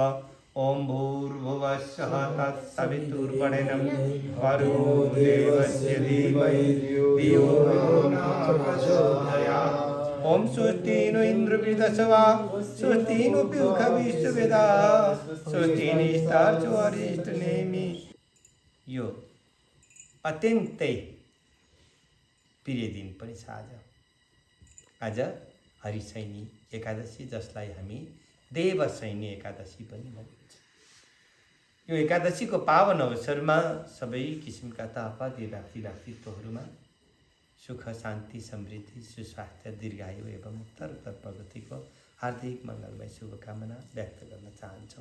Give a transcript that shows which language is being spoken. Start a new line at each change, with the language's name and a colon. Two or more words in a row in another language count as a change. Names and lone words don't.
Sanskrit: ॐ भूर्भुवस्सः तत्सवितुर्वरेण्यं भर्गो देवस्य धीमहि धियो यो नः प्रचोदयात्। ॐ स्वस्ति नो इन्द्रवृद्धस्वा स्वस्ति नो पूर्वविश्ववेदाः स्वस्ति निस्तार्चो अरिष्टनेमि।
Nepali: यो अत्यन्तै प्रिय दिन पनि छ आज हरिशयनी एकादशी, जसलाई हामी देवशयनी एकादशी पनि भनिन्छ। यो एकादशीको पावन अवसरमा सबै किसिमका तापा व्यक्तित्वहरूमा सुख शान्ति समृद्धि सुस्वास्थ्य दीर्घायु एवं उत्तरोत्तर प्रगतिको हार्दिक मङ्गलमय शुभकामना व्यक्त गर्न चाहन्छौँ।